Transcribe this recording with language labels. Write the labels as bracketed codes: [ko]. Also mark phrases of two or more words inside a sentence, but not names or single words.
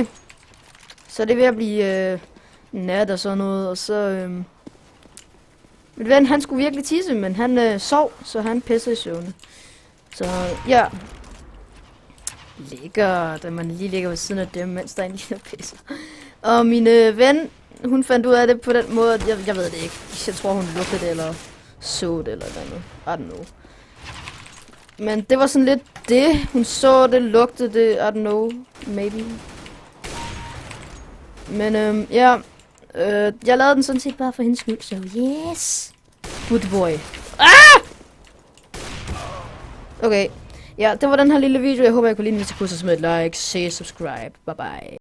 [da] Så det er ved at blive nat og sådan noget, og så min ven, han skulle virkelig tisse, men han sov, så han pissede i søvne. Så ja, lækkert, at man lige ligger ved siden af dem, mens der er en lille pisser. Og min ven, hun fandt ud af det på den måde, at jeg ved det ikke. Jeg tror, hun lugtede det, eller så det, eller noget. [en] I don't know. [da] Men det var sådan lidt det. Hun så det, lugtede det, [en] I don't know, maybe. [da] Men ja, jeg lavede den sådan set bare for hendes skyld, så yes. [en] Good boy. [da] Ah! Okay. Ja, det var den her lille video. Jeg håber, jeg kunne lide den, hvis I kunne, så smid et like, [en] say, subscribe. Bye bye.